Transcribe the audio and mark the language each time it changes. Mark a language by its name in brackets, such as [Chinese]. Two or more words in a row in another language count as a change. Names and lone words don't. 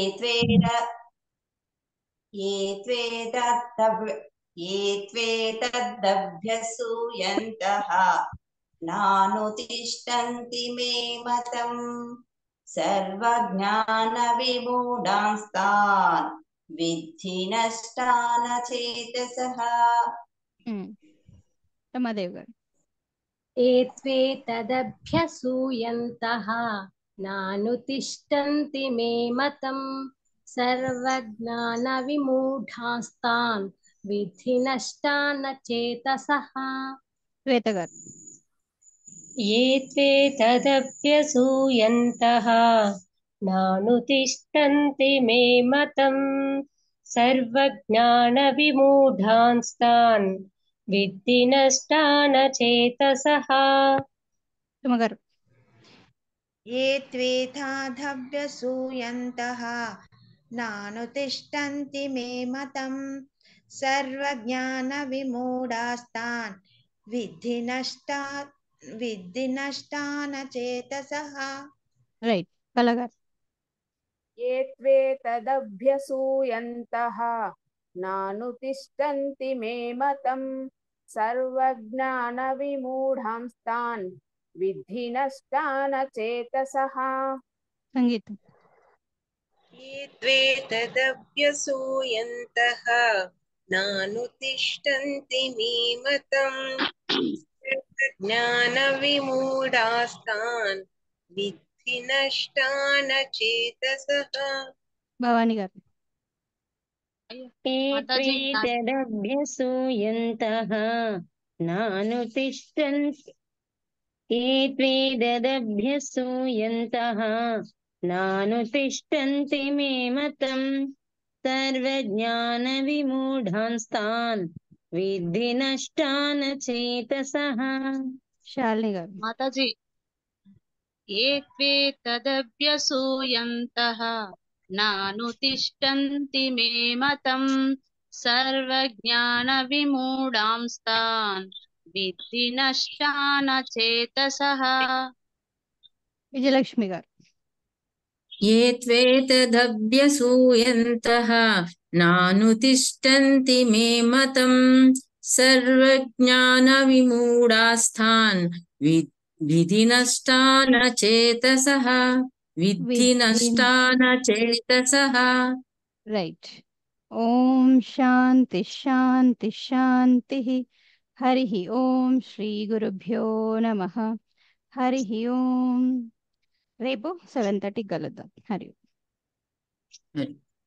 [Sanskrit] ये त्वेतदभ्यसूयन्तः नानुतिष्ठन्ति मे मतम् सर्वज्ञानविमूढांस्तान् विद्धि नष्टानचेतसः [Telugu] రమాదేవి గారు. [Sanskrit] एत्वेतदभ्यसूयन्तः नानुतिष्ठन्ति मे मतम् सर्वज्ञानविमूढास्तान् विद्धि नष्टानचेतसः [Telugu] శ్వేత గారు. [Sanskrit] ये त्वेतदभ्यसूयन्तः नानुतिष्ठन्ति मे मतम् सर्वज्ञानविमूढांस्तान् विद्धि नष्टानचेतसः [Telugu] సుమ గారు. [Sanskrit] ये त्वेतादभ्यसूयन्तः नानुतिष्ठन्ति मे मतम् सर्वज्ञानविमूढास्तान् विद्धि नष्टानचेतसः రైట్. [Telugu] కళ గారు. [Sanskrit] ये त्वेतदभ्यसूयन्तः नानुतिष्ठन्ति मे मतम् सर्वज्ञानविमूढांस्तान् विद्धि नष्टानचेतसः [Telugu] సంగీతం. [Sanskrit] ये त्वेतदभ्यसूयन्तः नानुतिष्ठन्ति मे मतम् ज्ञानविमूढास्तान् विद्धि नष्टानचेतसः [Telugu] భవాని గారు. [Sanskrit] त्वेतदभ्यसूयन्तः नानुतिष्ठन्ति मे मतम् सर्वज्ञानविमूढांस्तान् विद्धि नष्टानचेतसः [Telugu] శాలిని గారు. [Sanskrit] మాతాజీ ఏ త్వేతదభ్యసూయంతః నానుతిష్టంతి మే మతం సర్వజ్ఞానవిమూఢాంస్తాన్ విద్ధి నష్టానచేతసః [Telugu] విజయలక్ష్మి గారు. [Sanskrit] ये त्वेतदभ्यसूयन्तः नानुतिष्ठन्ति मे मतम् सर्वज्ञानविमूढास्तान् विद्धि नष्टानचेतसः विद्धि नष्टानचेतसः రైట్. ఓం శాంతి శాంతి శాంతి. హరి ఓం శ్రీ గురుభ్యో నమః. హరి ఓం. [Telugu] రేపు 7:30 కలుద్దాం. హరి.